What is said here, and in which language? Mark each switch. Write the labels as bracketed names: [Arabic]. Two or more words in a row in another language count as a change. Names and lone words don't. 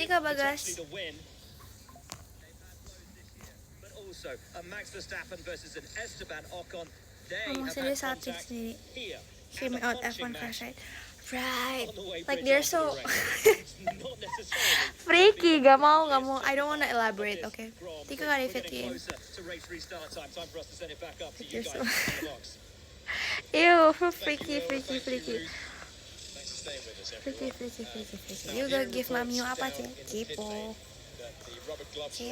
[Indonesian] Tiga Bagas. [English] potentially the win. But also a Max Verstappen versus an Esteban Ocon. They [Indonesian] Ngomong [English] have [Indonesian] serius [English] had salty contact [Indonesian] sendiri. [English] here. Hear me And a out punching F1 match crash right. on the way Like bridge they're after so the race. It's not necessarily freaky, [Indonesian] gak mau. [English] I don't wanna elaborate, this okay? Grand [Indonesian] Tiga [English] Prix. [Indonesian] kali [English] We're getting 15. closer to race restart time. Time for us to send it back up to you You're guys so- in the box. Ew, Thank freaky. you, Will. Thank you, Ruth. Thanks for staying with us, everyone. Freaky. Now, You here gonna in give the mami box, [Indonesian] apa [English] down [Indonesian] sih? [English] in the pit [Indonesian] Kepo. [English] lane, that the rubber gloves are out